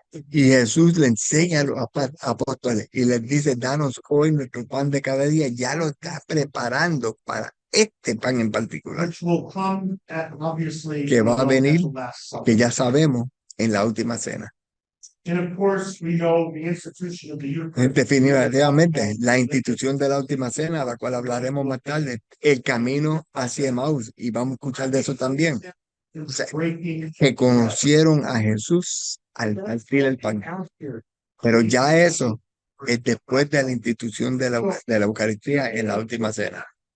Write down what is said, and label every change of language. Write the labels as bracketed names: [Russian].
[Spanish] Y Jesús le enseña a los apóstoles y les dice, danos hoy nuestro pan de cada día. Ya lo está preparando para este pan en particular, [English] which will come at, obviously, [Spanish] que va a venir, [English] at the Last Supper. [Spanish] que ya sabemos en la última cena. [English] And of course, we know the institution of the Eucharist. [Spanish] Definitivamente, la institución de la última cena, a la cual hablaremos más tarde, el camino hacia Emaús, y vamos a escuchar de eso también, O sea, breaking que conocieron a Jesús al partir el pan. Pero ya eso es después de la institución de la Eucaristía en la última cena.